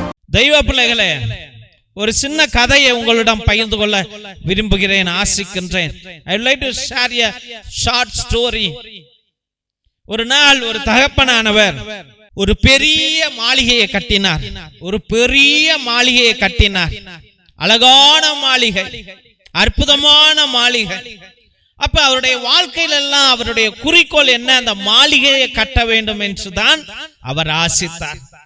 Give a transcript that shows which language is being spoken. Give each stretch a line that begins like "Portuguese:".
Tamil: தெய்வ பிள்ளைகளே, ஒரு சின்ன கதையை உங்களிடம் பகிர்ந்து கொள்ள விரும்புகிறேன், ஆசிக்கின்றேன்.
English: I would like to share a short story.
Tamil: ஒரு நாள் ஒரு தகப்பனானவர் ஒரு பெரிய மாளிகையை கட்டினார். ஒரு பெரிய மாளிகையை கட்டினார். அழகான மாளிகை, அற்புதமான மாளிகை. அப்ப அவருடைய வாழ்க்கையில எல்லாம் அவருடைய குறிக்கோள் என்ன? அந்த மாளிகையை கட்ட வேண்டும் என்றுதான் அவர் ஆசித்தார்.